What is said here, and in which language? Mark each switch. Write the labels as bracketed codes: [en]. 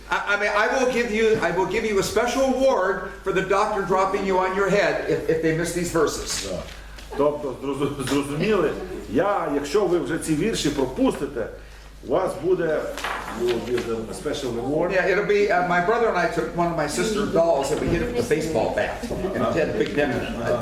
[en] I mean, I will give you a special award for the doctor dropping you on your head if they miss these verses. [uk] Тобто, зрозуміли, якщо ви вже ці вірші пропустите, у вас буде [en] special reward. Yeah, it'll be, my brother and I took one of my sister's dolls and we hit it with a baseball bat. And it had a big dent in it.